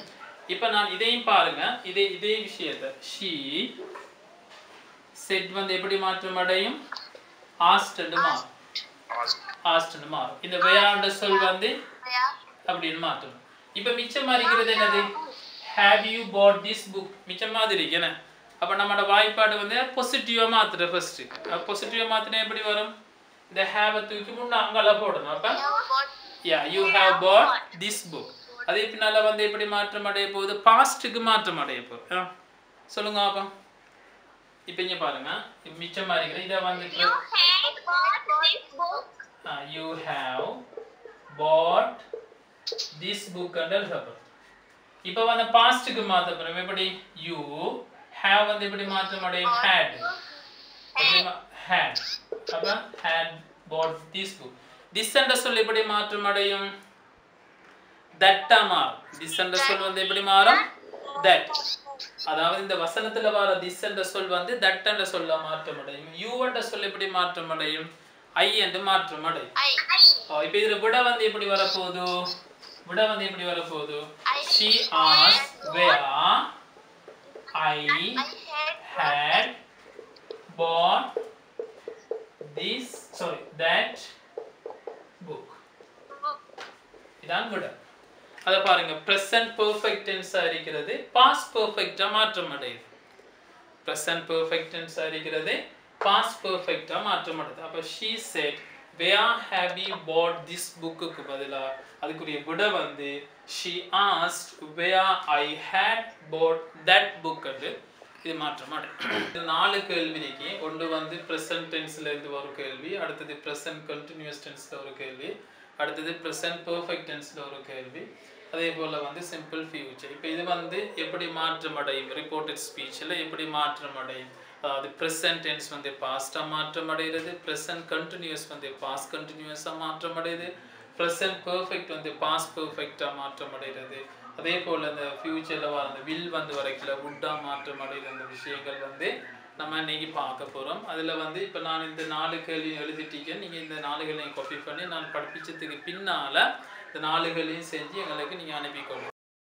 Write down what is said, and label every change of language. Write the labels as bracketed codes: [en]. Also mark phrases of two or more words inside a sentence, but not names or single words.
[ta] இப்போ நான் இதையும் பாருங்க இதே விஷயத்தை [en] she said [ta] வந்து எப்படி மாற்றம் அடையும் ஆஸ்ட்னு மாறும். இந்த வேயாண்ட சொல் வந்து அப்படின்னு மாற்றணும். இப்போ மிச்சமா இருக்கிறது என்னது [en] have you bought this book [ta] மிச்சம் மாதிரி என்ன அப்போ நம்மளோட வாய்ப்பாடு வந்து பாசிட்டிவாக மாற்றுற ஃபர்ஸ்ட் பாசிட்டிவாக மாற்றினா எப்படி வரும் இந்த ஹேவை தூக்கி முன்னே அங்கே போடணும். அப்போ [en] you have bought this book [ta] அதே பின்னால் வந்து எப்படி மாற்றம் அடைய போகுது பாஸ்ட்டுக்கு மாற்றம் அடைய போகுது. சொல்லுங்க அப்போ இப்போ இங்கே பாருங்க மிச்சமா இருக்கிற இதை வந்து [en] you have bought this book and [ta] எழுதப்படும். இப்போ வந்து பாஸ்ட்டுக்கு மாற்ற போகிறோம் எப்படி [en] you have [ta] வந்து எப்படி மாற்றம் அடையும் had அப்போ [en] had bought this book. [ta] this என்ற சொல் எப்படி மாற்றம் அடையும் that மாறும். this என்ற சொல் வந்து எப்படி மாறும் that அதாவது இந்த வசனத்துல வர this என்ற சொல் வந்து that என்ற சொல்ல மாற்றம் அடையும். you என்ற சொல் எப்படி மாற்றம் அடையும் I என்று மாற்றம் அடையும். இப்போ இதுல விட வந்து எப்படி வரப்போகுது [en] she asked where I had bought that book. [ta] இதான் விட. அதை பாருங்க [en] present perfect tense [ta] இருக்கிறது [en] past perfect [ta] மாற்றம் அடையுது. [en] present perfect tense இருக்கிறது past perfect [ta] மாற்றம் அடையுது. [en] அப்ப she said where have you bought this book [ta] க்கு பதிலா அதுக்குரிய விட வந்து [en] she asked where I had bought that book [ta] ன்னு இது மாற்றம் அடையும். இது 4 கேள்வி இருக்கு. ஒன்று வந்து [en] present tense [ta] ல இருந்து ஒரு கேள்வி, அடுத்தது [en] present continuous tense [ta] ல ஒரு கேள்வி, அடுத்தது [en] present perfect tense [ta] ல ஒரு கேள்வி, அதே போல வந்து [en] simple future. [ta] இப்போ இது வந்து எப்படி மாற்றம் அடையும் [en] reported speech [ta] ல எப்படி மாற்றம் அடையும் அதாவது [en] present tense [ta] வந்து past மாற்றம் அடைகிறது, [en] present continuous வந்து past continuous [ta] மாற்றம் அடையுது, [en] present perfect [ta] வந்து [en] past perfect [ta] மாற்றம் அடைகிறது, அதே போல அந்த ஃபியூச்சர்ல வர அந்த will வந்து வரைக்கல would மாற்றம் அடைகிற அந்த விஷயங்கள் வந்து நம்ம இன்னைக்கு பார்க்க போறோம். அதுல வந்து இப்போ நான் இந்த 4 கேள்வி எழுதிட்டீங்க. நீங்க இந்த 4 கேள்வியை காப்பி பண்ணி நான் படிப்பிச்சதுக்கு பின்னால இந்த 4 கேள்வியும் செஞ்சு எங்களுக்கு நீங்க அனுப்பிக்கொள்ளுங்க.